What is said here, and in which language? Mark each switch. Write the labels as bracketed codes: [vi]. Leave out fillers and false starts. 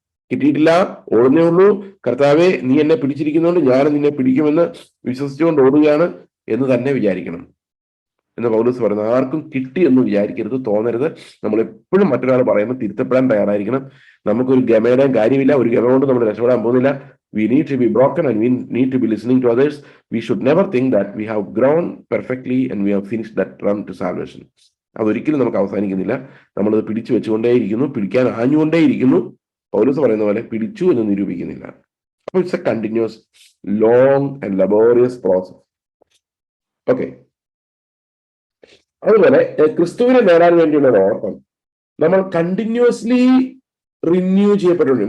[ml] കിട്ടിയിട്ടില്ല, ഓടുന്നേ ഉള്ളൂ, കർത്താവെ നീ എന്നെ പിടിച്ചിരിക്കുന്നതുകൊണ്ട് ഞാൻ നിന്നെ പിടിക്കുമെന്ന് വിശ്വസിച്ചുകൊണ്ട് ഓടുകയാണ് എന്ന് തന്നെ വിചാരിക്കണം എന്ന് പൗലോസ് പറയുന്നത്. ആർക്കും കിട്ടി എന്ന് വിചാരിക്കരുത്, തോന്നരുത്. നമ്മൾ എപ്പോഴും മറ്റൊരാൾ പറയുമ്പോൾ തിരുത്തപ്പെടാൻ തയ്യാറായിരിക്കണം. നമുക്കൊരു ഗമയുടെ കാര്യമില്ല, ഒരു ഗമ കൊണ്ട് നമ്മൾ രക്ഷപ്പെടാൻ പോകുന്നില്ല. [en] We need to be broken and we need to be listening to others. We should never think that we have grown perfectly and we have finished that run to salvation. [ml] അതൊരിക്കലും നമുക്ക് അവസാനിക്കുന്നില്ല. നമ്മളത് പിടിച്ചു വെച്ചുകൊണ്ടേയിരിക്കുന്നു, പിടിക്കാൻ ആഞ്ഞുകൊണ്ടേയിരിക്കുന്നു. പൗലോസ് പറയുന്ന പോലെ പിടിച്ചു എന്ന് നിരൂപിക്കുന്നില്ല. അപ്പൊ [en] It's a continuous long and laborious process. [ml] Okay. അതുപോലെ ക്രിസ്തുവിനെ നേടാൻ വേണ്ടിയുള്ള ഒരു ഓട്ടം നമ്മൾ കണ്ടിന്യൂസ്ലി റിന്യൂ ചെയ്യപ്പെട്ടുണ്ട്.